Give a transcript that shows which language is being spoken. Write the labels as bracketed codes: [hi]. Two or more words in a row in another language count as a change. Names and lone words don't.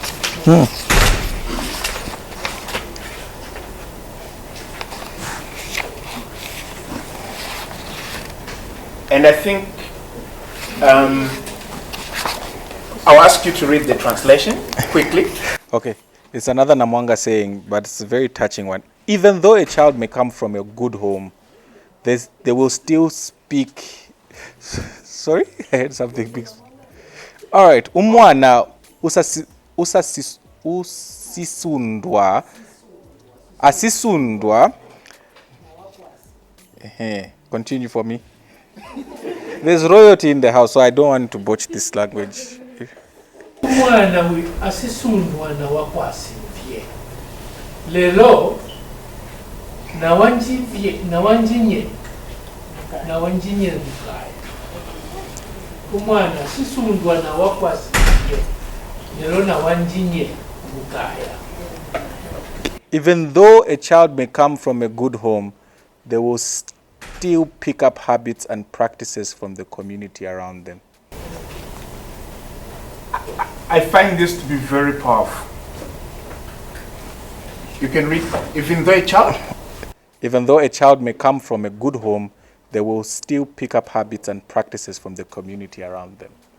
[en] And I think I'll ask you to read the translation quickly. Okay, it's another Namwanga saying, but it's a very touching one. Even though a child may come from a good home, they will still speak. Sorry, I heard something big. All right, [mwn] umwana asisundwa. [en] Continue for me. There's royalty in the house, so I don't want to botch this language. [mwn] Umwana asisundwa na wakwasivye. Lelo nawanjinye mukaya. Umwana asisundwa na wakwasivye. Lelo nawanjinye mukaya. [en] Even though a child may come from a good home, they will still pick up habits and practices from the community around them. I find this to be very powerful. You can read, even though a child may come from a good home, they will still pick up habits and practices from the community around them.